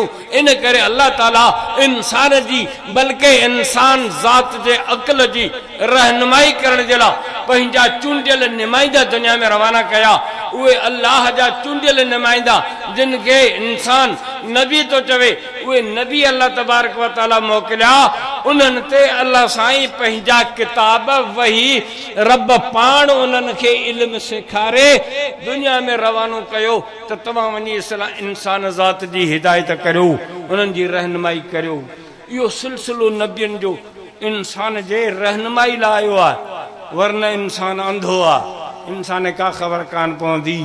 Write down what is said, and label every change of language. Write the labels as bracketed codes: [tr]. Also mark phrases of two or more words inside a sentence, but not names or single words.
[sd] इन करे अल्लाह ताला इंसान जी बल्कि इंसान ज़ात जे अकुल जी रहनुमाई करण जे लाइ पंहिंजा चूंडियल नुमाइंदा दुनिया में रवाना कया। उहे अल्लाह जा चूंडियल नुमाइंदा जिन खे इंसान नबी तो चवे, उहे नबी [ar] الله تبارك وتعالى [sd] मोकिलिया। उन्हनि ते अल्लाह साईं पंहिंजा किताब वही रब पाण उन्हनि खे इल्म सेखारे दुनिया में रवानो कयो त तव्हां वञी इंसान ज़ात जी हिदायत करियो, उन्हनि जी रहनुमाई करियो। इहो सिलसिलो नबियनि जो इंसान जे रहनुमाई लाइ आयो आहे, वरन इंसान अंधो आहे, इंसान का ख़बर कान पवंदी।